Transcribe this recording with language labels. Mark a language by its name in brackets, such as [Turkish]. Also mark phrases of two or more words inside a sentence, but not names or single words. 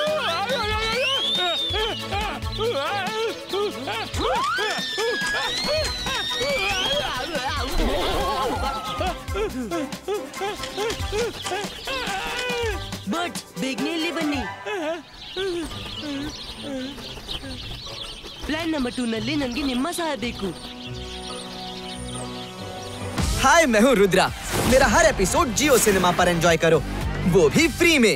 [Kannada] ಬಟ್ ಬೇಗನೆ ಇಲ್ಲಿ ಬನ್ನಿ. ಪ್ಲಾನ್ ನಂಬರ್ 2 ನಲ್ಲಿ ನನಗೆ ನಿಮ್ಮ ಸಹಾಯ ಬೇಕು. [Hindi] हाय, मैं हूँ रुद्रा। मेरा हर एपिसोड जियो सिनेमा पर एंजॉय करो, वो भी फ्री में।